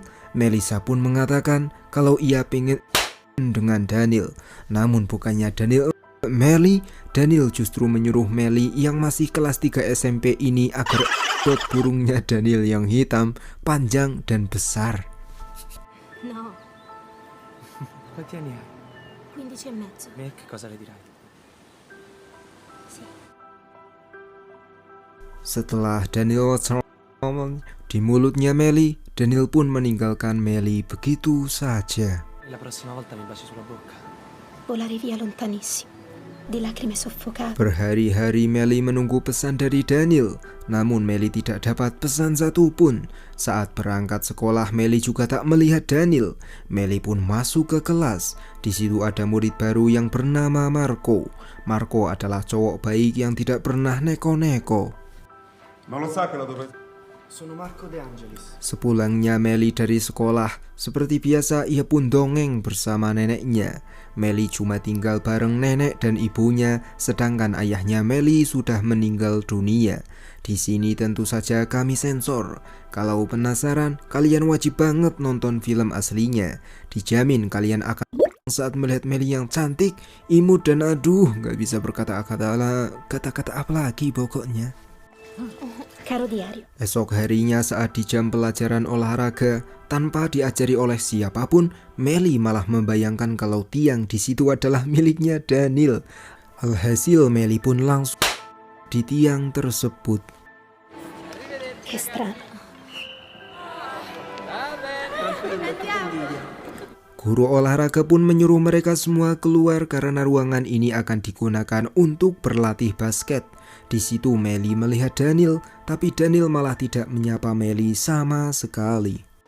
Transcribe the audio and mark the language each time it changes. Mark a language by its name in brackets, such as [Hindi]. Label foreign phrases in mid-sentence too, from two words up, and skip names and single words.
[Indonesian] Melissa pun mengatakan kalau ia pengen dengan Daniel. Namun bukannya Daniel Meli, Daniel justru menyuruh Meli yang masih kelas 3 SMP ini agar ikut burungnya Daniel yang hitam, panjang dan besar. [Italian] No. Quanti anni hai? 15 e mezzo. Me che cosa le dirai? Sì. [Indonesian] Setelah Daniel di mulutnya Meli, Daniel pun meninggalkan Meli begitu saja. [Italian] La prossima volta mi baci sulla bocca. Volare via lontanissimo, di lacrime soffocate. [Indonesian] Berhari-hari Meli menunggu pesan dari Daniel, namun Meli tidak dapat pesan satupun. Saat berangkat sekolah, Meli juga tak melihat Daniel. Meli pun masuk ke kelas. Di situ ada murid baru yang bernama Marco. Marco adalah cowok baik yang tidak pernah neko-neko. [Italian] Non lo sa che la dovrei... Sono Marco De Angelis. [Indonesian] Sepulangnya Meli dari sekolah, seperti biasa ia pun dongeng bersama neneknya. Meli cuma tinggal bareng nenek dan ibunya, sedangkan ayahnya Meli sudah meninggal dunia. Di sini tentu saja kami sensor. Kalau penasaran, kalian wajib banget nonton film aslinya. Dijamin kalian akan saat melihat Meli yang cantik, imut dan aduh, gak bisa kata-kata apa lagi pokoknya. [Italian] Caro diario. [Indonesian] Esok harinya saat di jam pelajaran olahraga, tanpa diajari oleh siapapun, Meli malah membayangkan kalau tiang di situ adalah miliknya Daniel. Alhasil Meli pun langsung di tiang tersebut. [Italian] Che strano. [Indonesian] Guru olahraga pun menyuruh mereka semua keluar karena ruangan ini akan digunakan untuk berlatih basket. Di situ Meli melihat Daniel, tapi Daniel malah tidak menyapa Meli sama sekali.